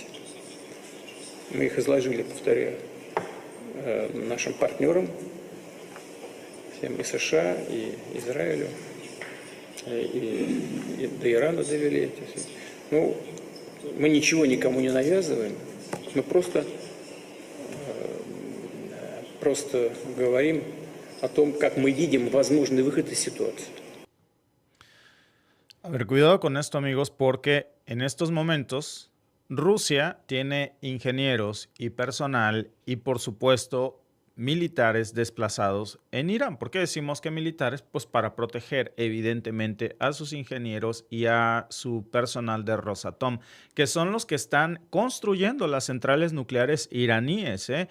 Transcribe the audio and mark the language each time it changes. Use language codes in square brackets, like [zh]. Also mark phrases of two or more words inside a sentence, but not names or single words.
[ru] Мы их изложили, повторяю, нашим партнерам, всем и США, и Израилю, и до Ирана довели эти все. Мы ничего никому не навязываем, мы просто говорим о том, как мы видим возможный выход из ситуации. [es] A ver, cuidado con esto, amigos, porque en estos momentos Rusia tiene ingenieros y personal y, por supuesto, militares desplazados en Irán. ¿Por qué decimos que militares? Pues para proteger, evidentemente, a sus ingenieros y a su personal de Rosatom, que son los que están construyendo las centrales nucleares iraníes, ¿eh?